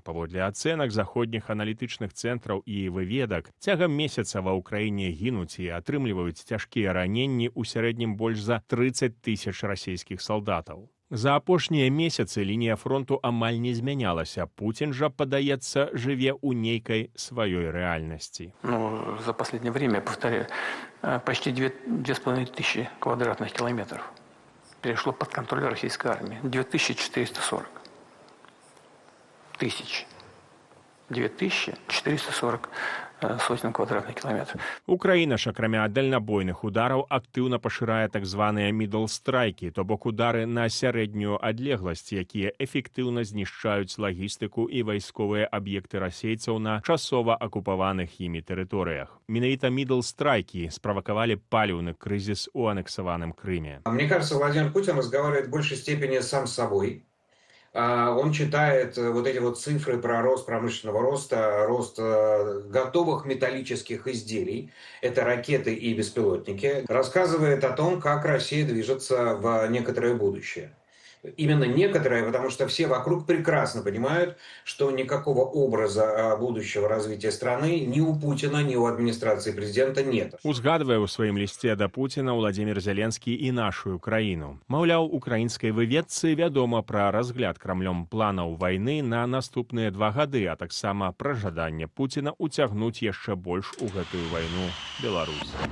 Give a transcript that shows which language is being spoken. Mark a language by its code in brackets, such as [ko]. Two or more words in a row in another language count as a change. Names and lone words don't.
[be] Паводле ацэнак заходніх аналітычных цэнтраў і выведак, цягам месяца ва ўкраіне гінуць і атрымліваюць цяжкія раненні ў сярэднім больш за 30 000 расійскіх салдатаў. За апошнія месяцы лінія фронту амаль не змянялася. Пуцін жа, падаецца, жыве ў нейкай сваёй рэальнасці. [ru] За последнее время, повторяю, почти 2500 квадратных километров перешло под контроль российской армии. 2440 тысяч. 2440 сотен квадратных километров. [be] Украіна ж, акрамя дальнабойных удараў, актыўна пашырае так званыя мідл-страйкі, то бок удары на сярэднюю адлегласць, якія эфектыўна знішчаюць лагістыку і вайсковыя аб'екты расейцаў на часова акупаваных імі тэрыторыях. Менавіта мідл-страйкі справакавалі паліўны крызіс у анексаваным Крыме. [ru] Мне кажется, Владимир Путин разговаривает в большей степени сам с собой. Он читает вот эти вот цифры про рост промышленного роста, рост готовых металлических изделий, это ракеты и беспилотники, рассказывает о том, как Россия движется в некоторое будущее. Именно некоторые, потому что все вокруг прекрасно понимают, что никакого образа будущего развития страны ни у Путина, ни у администрации президента нет. [be] Узгадвае ў сваім лісце да Пуціна Владзімір Зеленскі і нашу краіну. Маўляў, украінскай выведцы вядома пра разгляд Крамлём планаў вайны на наступныя 2 гады, а таксама пра жаданне Пуціна уцягнуць яшчэ больш у гэтую вайну Беларусь.